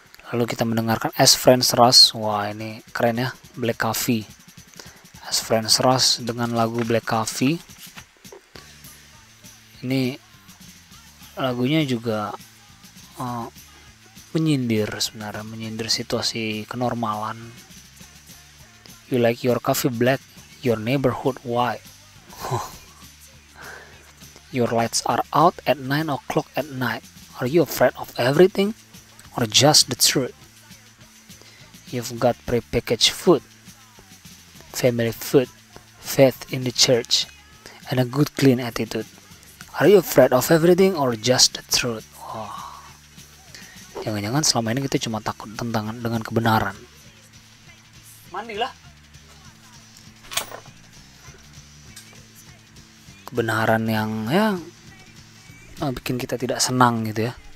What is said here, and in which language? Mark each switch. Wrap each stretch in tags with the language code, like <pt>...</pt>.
<id>Lalu kita mendengarkan As Friends Rush. Wah, ini keren ya, Black Coffee. As Friends Rush dengan lagu Black Coffee. Ini lagunya juga menyindir sebenarnya, menyindir situasi kenormalan.</id> <en>You like your coffee black, your neighborhood white. Your lights are out at 9 o'clock at night. Are you afraid of everything or just the truth? You've got prepackaged food, family food, faith in the church, and a good clean attitude. Are you afraid of everything or just the truth? Wow.</en> <id>Jangan-jangan selama ini kita cuma takut dengan kebenaran. Mandilah. Kebenaran yang ya bikin kita tidak senang gitu ya.</id>